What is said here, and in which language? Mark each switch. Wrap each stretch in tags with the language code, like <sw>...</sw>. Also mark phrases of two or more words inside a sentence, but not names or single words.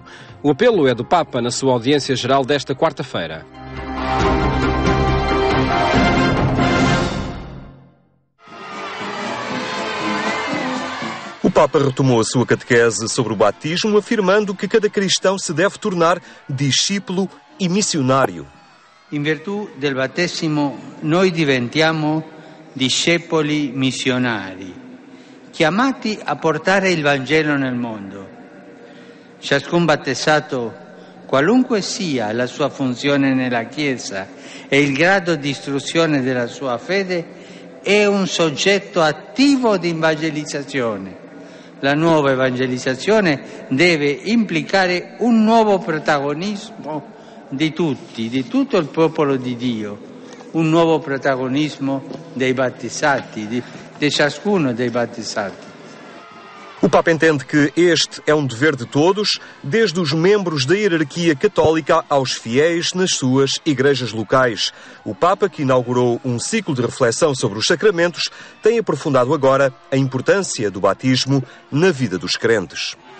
<pt>O apelo é do Papa na sua audiência geral desta quarta-feira. O Papa retomou a sua catequese sobre o batismo, afirmando que cada cristão se deve tornar discípulo e missionário.</pt> <it>In virtù del battesimo noi diventiamo discepoli missionari, chiamati a portare il Vangelo nel mondo. Ciascun battezzato, qualunque sia la sua funzione nella Chiesa e il grado di istruzione della sua fede, è un soggetto attivo di evangelizzazione. La nuova evangelizzazione deve implicare un nuovo protagonismo di tutti, di tutto il popolo di Dio, un nuovo protagonismo dei battezzati, di ciascuno dei battezzati.</it> <pt>O Papa entende que este é um dever de todos, desde os membros da hierarquia católica aos fiéis nas suas igrejas locais. O Papa, que inaugurou um ciclo de reflexão sobre os sacramentos, tem aprofundado agora a importância do batismo na vida dos crentes.</pt>